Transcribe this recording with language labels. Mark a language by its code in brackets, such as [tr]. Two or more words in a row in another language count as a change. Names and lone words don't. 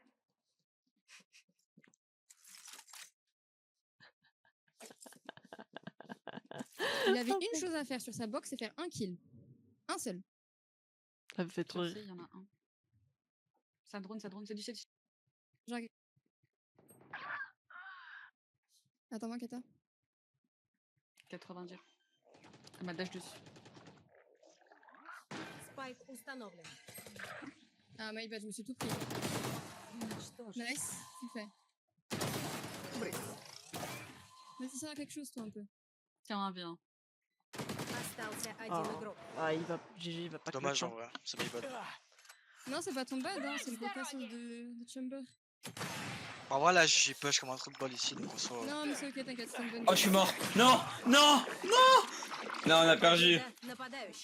[fr] Il avait une chose à faire sur sa box, c'est faire un kill. Un seul. Ça me fait trop Il rire. y en a un. Ça drone, c'est du 7. J'arrive. Attends-moi, Kata. 90. Elle m'a dash dessus. [ru] Спайк установлен. [en] Ah, my bad, [fr] je me suis tout pris. [ru] Что ж, [fr] Nice, tu fais. Mais ça sert à quelque chose, toi, un peu. Tiens, un V1. [ru] остался один Oh. игрок. [fr] Ah, il va. GG, il va pas Dommage clutch, en vrai, c'est [en] my bad. [fr] Non, c'est pas ton bad, hein, c'est le rotation de Chamber. En vrai là j'ai push comme un trou de balle ici donc on soit... Non, mais c'est ok, t'inquiète, c'est une bonne Oh, je suis mort. Non. Non, on a perdu. [ru] Нападающий.